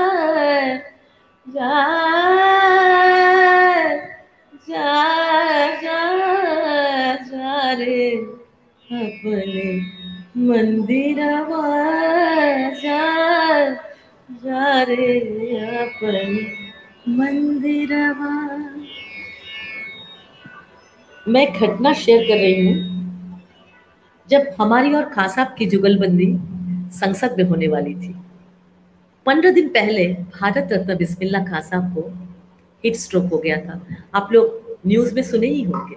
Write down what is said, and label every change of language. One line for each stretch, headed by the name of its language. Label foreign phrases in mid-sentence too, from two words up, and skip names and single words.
Hindi: जा जा जा रे अपने मंदिरवा, जा जा रे अपने मंदिरवा। मैं घटना शेयर कर रही हूँ जब हमारी और खान साहब की जुगलबंदी संसद में होने वाली थी। 15 दिन पहले भारत रत्न बिस्मिल्लाह खान साहब को
English: heat stroke
Hindi: हो गया था, आप लोग न्यूज में सुने ही होंगे।